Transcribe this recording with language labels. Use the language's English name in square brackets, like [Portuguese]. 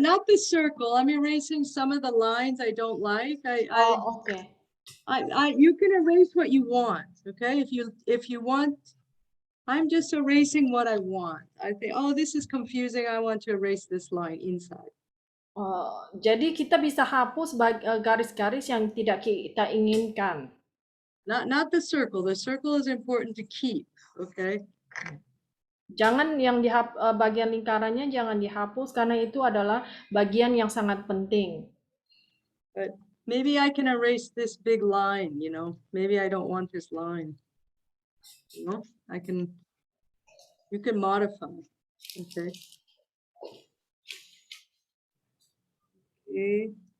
[English] not the circle. I'm erasing some of the lines I don't like. Oh, okay. You can erase what you want, okay? If you want, I'm just erasing what I want. I think, oh, this is confusing. I want to erase this line inside. [Indonesian] Jadi kita bisa hapus garis-garis yang tidak kita inginkan. [English] Not the circle. The circle is important to keep, okay? [Indonesian] Jangan yang bagian lingkarannya jangan dihapus karena itu adalah bagian yang sangat penting. [English] But maybe I can erase this big line, you know? Maybe I don't want this line. You know, you can modify, okay? Okay.